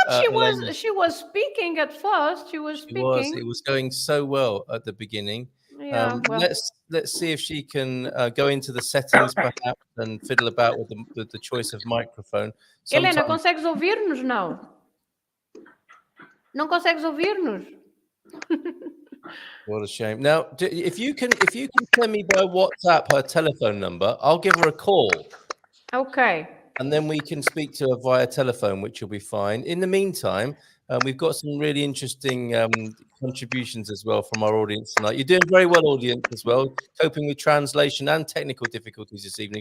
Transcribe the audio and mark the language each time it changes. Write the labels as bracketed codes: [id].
[en] But she was speaking at first. She was speaking. It was going so well at the beginning. Yeah, let's see if she can go into the settings perhaps and fiddle about with the choice of microphone. [pt] Helena, consegues ouvir-nos? Não consegues ouvir-nos? [en] What a shame. Now, if you can send me by WhatsApp her telephone number, I'll give her a call. Okay. And then we can speak to her via telephone, which will be fine. In the meantime, we've got some really interesting contributions as well from our audience tonight. You're doing very well, audience, as well, coping with translation and technical difficulties this evening.